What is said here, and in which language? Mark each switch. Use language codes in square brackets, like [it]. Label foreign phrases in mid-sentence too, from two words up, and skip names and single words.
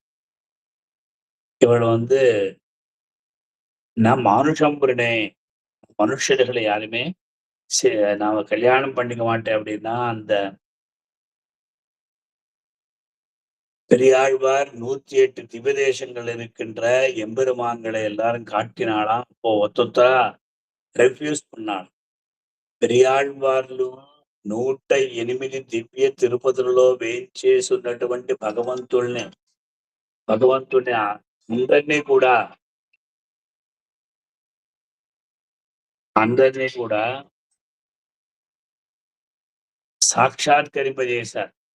[ta] இவள் வந்து நான் மானுஷம்புரனே மனுஷர்களை யாருமே சே நாம கல்யாணம் பண்ணிக்க மாட்டேன் அப்படின்னா, அந்த பெரியாழ்வார் 108 திவ்யதேசங்கள் இருக்கின்ற எம்பெருமான்களை எல்லாரும் காட்டினாளாம். அப்போ ஒத்தொத்தரா ரெஃப்யூஸ் பண்ணாள். [te] పెరియాళ్వార్లు 108 దివ్య తిరుపతులలో వేంచేసున్నటువంటి భగవంతుడిని అందరినీ కూడా అందరినీ కూడా సాక్షాత్కరింపజేశారు.